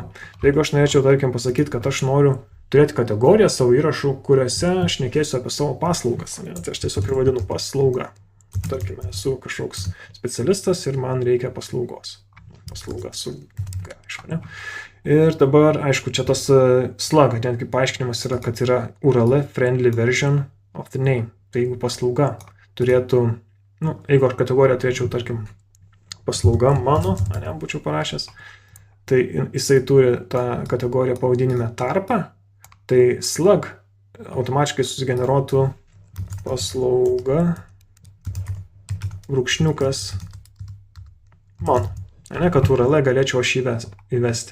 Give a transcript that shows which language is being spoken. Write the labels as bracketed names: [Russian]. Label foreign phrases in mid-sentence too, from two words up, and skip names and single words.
[Lithuanian] Tai jeigu aš norėčiau, tarkim, pasakyti, kad aš noriu turėti kategoriją savo įrašų, kuriuose aš šnekėsiu apie savo paslaugas, ne? Tai aš tiesiog ir vadinu paslaugą. Tarkime, esu kažkoks specialistas ir man reikia paslaugos. Paslauga su aišku, ne? Ir dabar, aišku, čia tas slug, netgi paaiškinimas yra, kad yra [English] URL friendly version of the name. [Lithuanian] Tai jeigu paslauga turėtų, jeigu aš kategoriją turėčiau, tarkim, paslauga mano, ne, būčiau parašęs, tai jisai turi tą kategoriją pavadinime tarpą, tai slug automatiškai susigeneruotų paslauga brūkšniukas mano, ne, kad URL galėčiau aš įvesti.